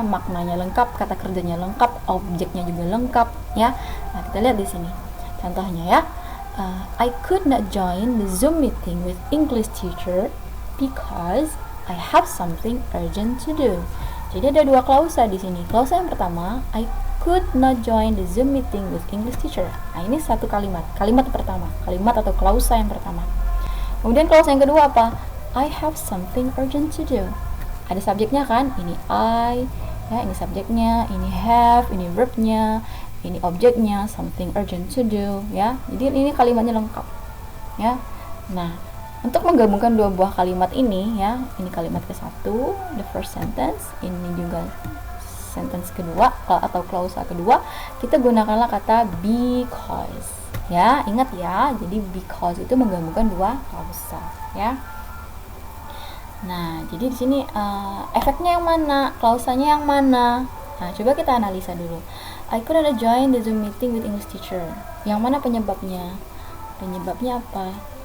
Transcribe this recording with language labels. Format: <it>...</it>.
<id>Maknanya lengkap, kata kerjanya lengkap, objeknya juga lengkap, ya. Nah, kita lihat di sini contohnya, ya.</id> <en>I could not join the Zoom meeting with English teacher because I have something urgent to do.</en> <id>Jadi ada dua klausa di sini. Klausa yang pertama,</id> <en>I could not join the Zoom meeting with English teacher.</en> <id>Nah, ini satu kalimat. Kalimat pertama, kalimat atau klausa yang pertama. Kemudian clause yang kedua apa?</id> <en>I have something urgent to do.</en> <id>Ada subjeknya kan? Ini I, ya, ini subjeknya, ini have, ini verbnya, ini objeknya,</id> <en>something urgent to do,</en> <id>ya. Jadi ini kalimatnya lengkap, ya. Nah, untuk menggabungkan dua buah kalimat ini, ya, ini kalimat ke satu,</id> <en>the first sentence,</en> <id>ini juga sentence kedua atau klausa kedua, kita gunakanlah kata because. Ya, ingat ya. Jadi because itu menggabungkan dua klausa, ya. Nah, jadi di sini efeknya yang mana, klausanya yang mana? Nah, coba kita analisa dulu.</id> <en>I couldn't join the Zoom meeting with English teacher.</en> <id>Yang mana penyebabnya? Penyebabnya apa?</id>